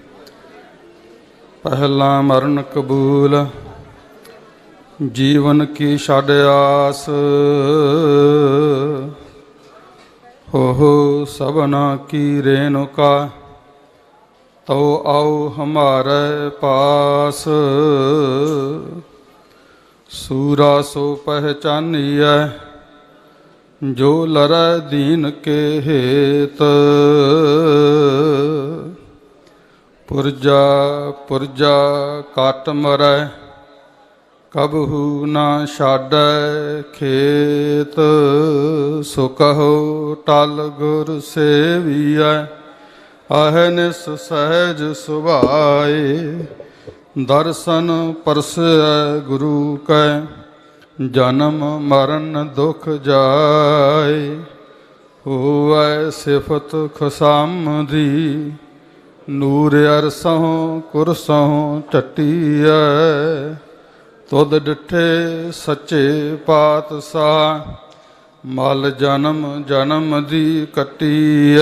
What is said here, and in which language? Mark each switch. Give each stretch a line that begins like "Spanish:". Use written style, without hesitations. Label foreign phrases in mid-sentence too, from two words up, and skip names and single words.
Punjabi: ਪਹਿਲਾ ਮਰਨ ਕਬੂਲ ਜੀਵਨ ਕੀ ਛੱਡ ਆਸ, ਹੋ ਸਭਨਾ ਕੀ ਰੇਣੁਕਾ ਤੋ ਆਓ ਹਮਾਰੇ ਪਾਸ।
Braj: सूरा सो पहचानिया जो लरै दीन के हेत। पुरजा पुरजा काट मरै कबहू ना छाड़ै खेत।
Punjabi: ਸੋ ਕਹੋ ਟਲ ਗੁਰ ਸੇਵਿਆ ਅਹਿਨਿਸਿ ਸਹਜ ਸੁਭਾਏ। ਦਰਸਨ ਪਰਸੈ ਗੁਰੂ ਕੈ ਜਨਮ ਮਰਣ ਦੁਖ ਜਾਏ। ਹੋਵੈ ਸਿਫਤ ਖੁਸ਼ਾਮਦੀ ਨੂਰ ਅਰਸਹੁੰ ਕੁਰਸਹੁੰ ਚਟਿਆ। ਤੁਧ ਡਿਠੇ ਸੱਚੇ ਪਾਤਸ਼ਾਹ ਮਲ ਜਨਮ ਜਨਮ ਦੀ ਕਟਿਆ।